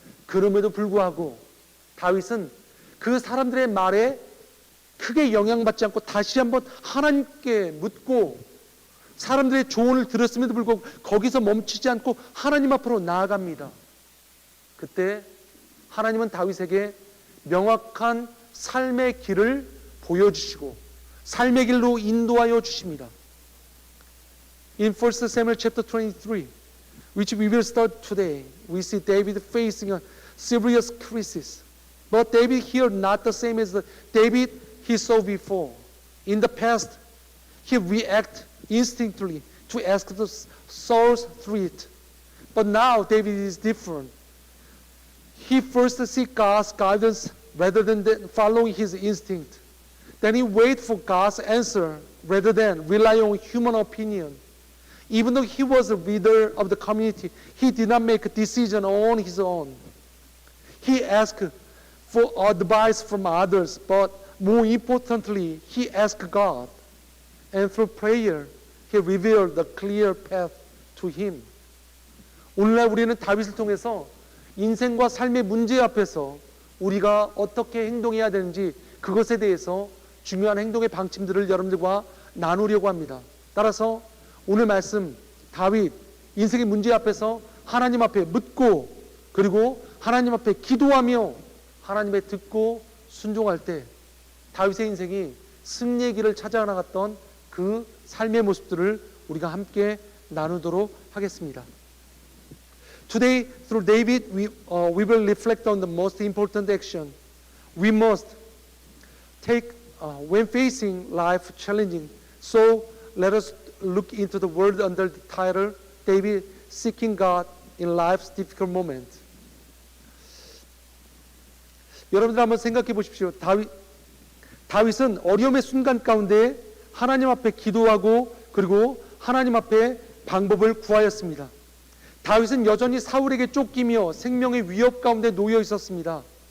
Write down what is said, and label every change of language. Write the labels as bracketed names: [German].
[Korean] 그럼에도 불구하고 다윗은 그 사람들의 말에 크게 영향받지 않고 다시 한번 하나님께 묻고 사람들의 조언을 들었음에도 불구하고 거기서 멈추지 않고 하나님 앞으로 나아갑니다. 그때 하나님은 다윗에게 명확한 삶의 길을 보여주시고 삶의 길로 인도하여 주십니다. [English] In 1 Samuel chapter 23, which we will start today, we see David facing a serious crisis. But David here not the same as the David he saw before. In the past, he reacted instinctively to ask the Saul's threat. But now David is different. He first seeks God's guidance rather than following his instinct. Then he waits for God's answer rather than rely on human opinion. Even though he was a leader of the community, he did not make a decision on his own. He asked for advice from others, but more importantly, he asked God. And through prayer, he revealed the clear path to him. [Korean] 오늘날 우리는 다윗을 통해서 인생과 삶의 문제 앞에서 우리가 어떻게 행동해야 되는지 그것에 대해서 중요한 행동의 방침들을 여러분들과 나누려고 합니다. 따라서 오늘 말씀 다윗 인생의 문제 앞에서 하나님 앞에 묻고 그리고 하나님 앞에 기도하며 하나님의 듣고 순종할 때 다윗의 인생이 승리의 길을 찾아나갔던 그 삶의 모습들을 우리가 함께 나누도록 하겠습니다. [English] Today, through David, we will reflect on the most important action we must take when facing life challenging. So, let us look into the word under the title, David Seeking God in Life's Difficult Moment. [Korean] 여러분들 한번 생각해 보십시오. 다윗은 어려움의 순간 가운데 하나님 앞에 기도하고 그리고 하나님 앞에 방법을 구하였습니다. 다윗은 여전히 사울에게 쫓기며 생명의 위협 가운데 놓여 있었습니다.